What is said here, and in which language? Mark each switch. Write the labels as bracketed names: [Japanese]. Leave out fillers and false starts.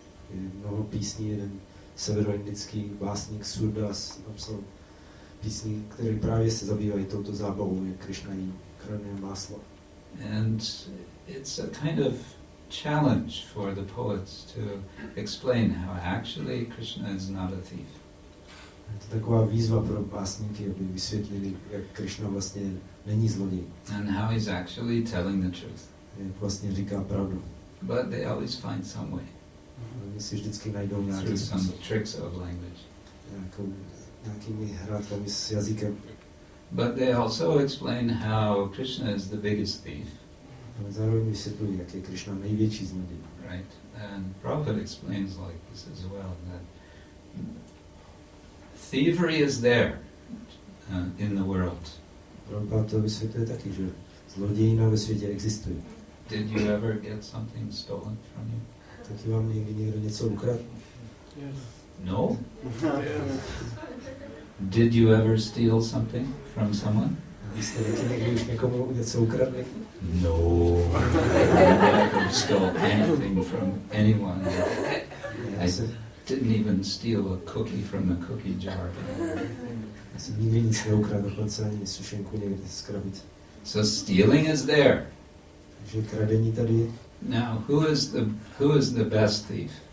[Czech] Je mnoho písní, jeden severoindický básník Surdas napsal písní, které právě se zabývají touto zábavou, jak Krishna jí kradne máslo. [English] And it's a kind of challenge for the poets to explain how actually Krishna is not a thief. [Czech] Je to taková výzva pro básníky, aby vysvětlili, jak Krishna vlastně není zloděj. [English] And how he's actually telling the truth. [Czech] Jak vlastně říká pravdu. [English] But they always find some way. [Czech] Oni si vždycky najdou nějaký [English] Through some [Czech] způsob. [English] tricks of language. [Czech] Nějakými hrátkami s jazykem. [English] But they also explain how Krishna is the biggest thief. [Czech] Ale zároveň vysvětlují, jak je Krishna největší zloděj. [English] Right? And Prabhupada explains like this as well, that thievery is there in the world. [Czech] Prabhupada to vysvětluje taky, že zlodějina ve světě existuje. [English] Did you ever get something stolen from you? [Czech] Taky vám někdy někdo něco ukradl? [English] Yes. No? Did you ever steal something from someone? [Czech] Vy jste taky někdy už někomu něco ukradli? [English] No. I never stole anything from anyone. I didn't even steal a cookie from the cookie jar. [Czech] Já jsem nikdy nic neukradl, dokonce ani sušenku někde z krabice. [English] So stealing is there. [Czech] Takže kradení tady je. [English] Now, who is the best thief?